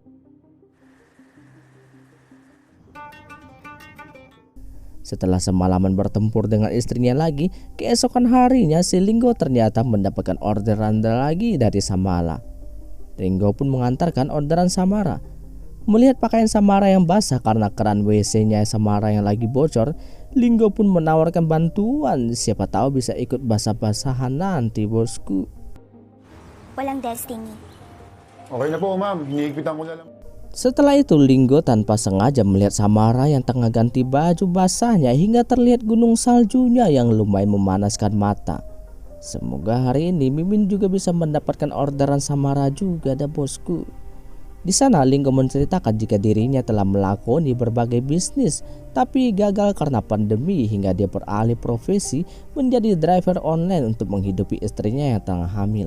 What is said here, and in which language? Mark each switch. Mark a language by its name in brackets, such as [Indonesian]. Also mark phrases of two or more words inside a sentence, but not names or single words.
[Indonesian] Setelah semalaman bertempur dengan istrinya lagi, keesokan harinya si Linggo ternyata mendapatkan orderan lagi dari Samara. Linggo pun mengantarkan orderan Samara. Melihat pakaian Samara yang basah karena keran WC-nya Samara yang lagi bocor, Linggo pun menawarkan bantuan. Siapa tahu bisa ikut basah-basahan nanti, bosku. [Filipino] Walang destiny. Okay na po, ma'am. Hinihigpitan ko na lang. [Indonesian] Setelah itu Linggo tanpa sengaja melihat Samara yang tengah ganti baju basahnya hingga terlihat gunung saljunya yang lumayan memanaskan mata. Semoga hari ini Mimin juga bisa mendapatkan orderan Samara juga, dah bosku. Di sana Linggo menceritakan jika dirinya telah melakoni berbagai bisnis tapi gagal karena pandemi hingga dia beralih profesi menjadi driver online untuk menghidupi istrinya yang tengah hamil.